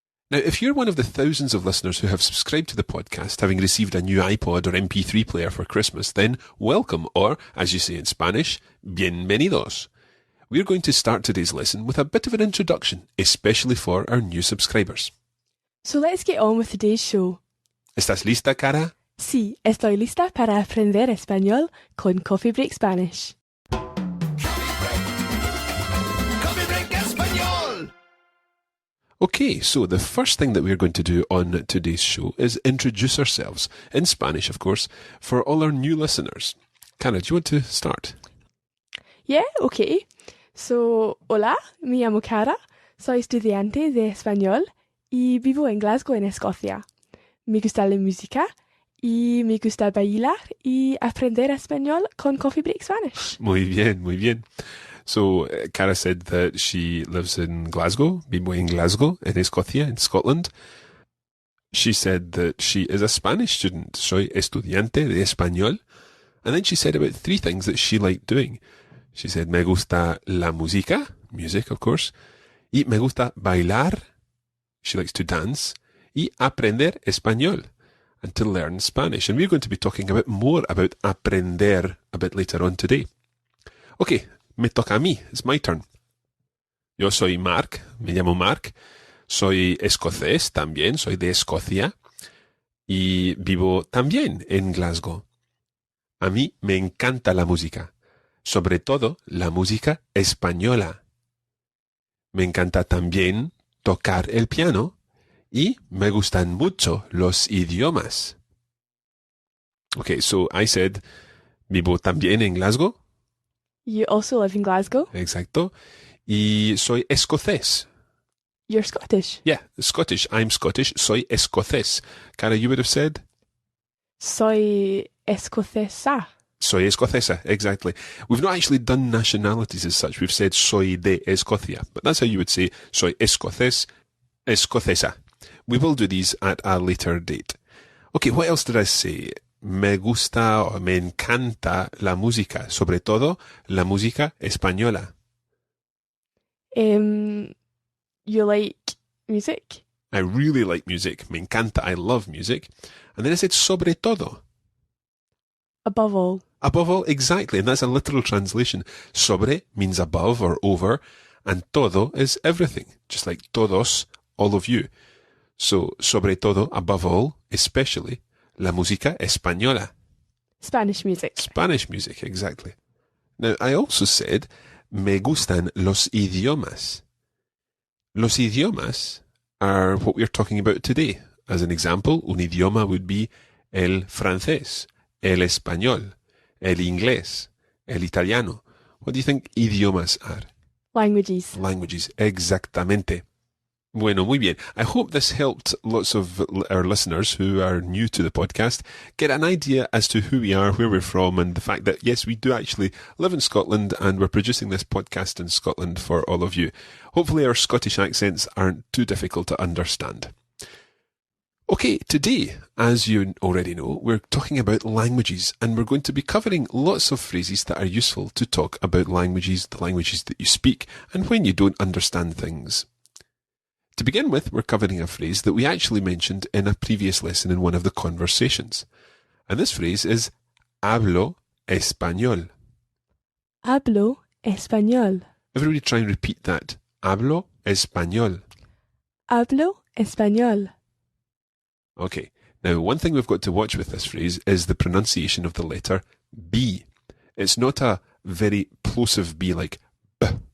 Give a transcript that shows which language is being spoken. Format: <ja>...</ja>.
<en>Now, if you're one of the thousands of listeners who have subscribed to the podcast, having received a new iPod or MP3 player for Christmas, then welcome, or, as you say in Spanish, bienvenidos. We're going to start today's lesson with a bit of an introduction, especially for our new subscribers. So let's get on with today's show.</en> <es>¿Estás lista, Cara? Sí, estoy lista para aprender español con Coffee Break Spanish. Coffee Break Español.</es> <en>Okay, so the first thing that we're going to do on today's show is introduce ourselves, in Spanish, of course, for all our new listeners. Cara, do you want to start? Yeah, okay.</en> <es>So, hola, me llamo Cara, soy estudiante de español y vivo en Glasgow, en Escocia. Me gusta la música y me gusta bailar y aprender español con Coffee Break Spanish. Muy bien, muy bien.</es> <en>So, Cara said that she lives in Glasgow,</en> <es>vivo en Glasgow,</es> <en>in Escocia, in Scotland. She said that she is a Spanish student.</en> <es>Soy estudiante de español.</es> <en>And then she said about 3 things that she liked doing. She said,</en> <es>me gusta la música,</es> <en>music, of course.</en> <es>Y me gusta bailar.</es> <en>She likes to dance.</en> <es>Y aprender español,</es> <en>and to learn Spanish. And we're going to be talking a bit more about aprender a bit later on today.</en> <es>Okay, me toca a mí.</es> <en>It's my turn.</en> <es>Yo soy Mark. Me llamo Mark. Soy escocés también. Soy de Escocia. Y vivo también en Glasgow. A mí me encanta la música. Sobre todo la música española. Me encanta también tocar el piano. Y me gustan mucho los idiomas.</es> <en>Okay, so I said,</en> <es>vivo también en Glasgow.</es> <en>You also live in Glasgow?</en> <es>Exacto. Y soy escocés.</es> <en>You're Scottish? Yeah, Scottish. I'm Scottish.</en> <es>Soy escocés.</es> <en>Cara, you would have said?</en> <es>Soy escocesa. Soy escocesa,</es> <en>exactly. We've not actually done nationalities as such. We've said</en> <es>soy de Escocia.</es> <en>But that's how you would say</en> <es>soy escocés, escocesa.</es> <en>We will do these at a later date. Okay, what else did I say?</en> <es>Me gusta or me encanta la música, sobre todo la música española.</es> <en>You like music? I really like music.</en> <es>Me encanta,</es> <en>I love music. And then I said</en> <es>sobre todo.</es> <en>Above all. Above all, exactly. And that's a literal translation. Sobre means above or over, and todo is everything. Just like todos, all of you. So,</en> <es>sobre todo,</es> <en>above all, especially,</en> <es>la música española.</es> <en>Spanish music. Spanish music, exactly. Now, I also said,</en> <es>me gustan los idiomas. Los idiomas</es> <en>are what we're talking about today. As an example,</en> <es>un idioma</es> <en>would be</en> <es>el francés, el español, el inglés, el italiano.</es> <en>What do you think idiomas are? Languages. Languages,</en> <es>exactamente. Bueno, muy bien.</es> <en>I hope this helped lots of our listeners who are new to the podcast get an idea as to who we are, where we're from, and the fact that, yes, we do actually live in Scotland and we're producing this podcast in Scotland for all of you. Hopefully our Scottish accents aren't too difficult to understand. Okay, today, as you already know, we're talking about languages, and we're going to be covering lots of phrases that are useful to talk about languages, the languages that you speak, and when you don't understand things. To begin with, we're covering a phrase that we actually mentioned in a previous lesson in one of the conversations.</en> <es>And this phrase is hablo español. Hablo español.</es> <en>Everybody try and repeat that.</en> <es>Hablo español. Hablo español.</es> <en>Okay. Now, one thing we've got to watch with this phrase is the pronunciation of the letter B. It's not a very plosive B like B.</en>